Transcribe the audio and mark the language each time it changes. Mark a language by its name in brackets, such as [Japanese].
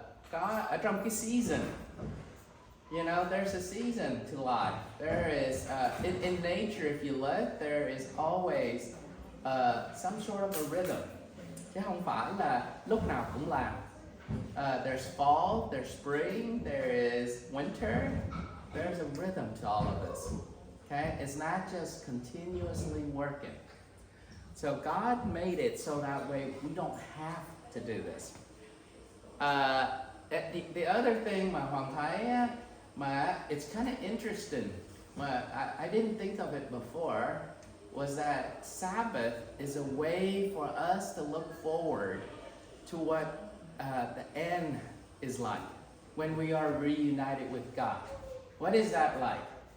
[Vietnamese] Có ở trong cái [English] season, there's a season to life. There is, in nature, if you look, there is always some sort of a rhythm. [Vietnamese] Chứ không phải là lúc nào cũng làm. [English] There's fall, there's spring, there is winter, There's a rhythm to all of this. Okay? It's not just continuously working. So God made it so that way we don't have to do this. The other thing [Vietnamese] mà Hoàng thấy á, [English] mà it's kind of interesting, mà I didn't think of it before, was that Sabbath is a way for us to look forward to what the end is like when we are reunited with God. What is that like?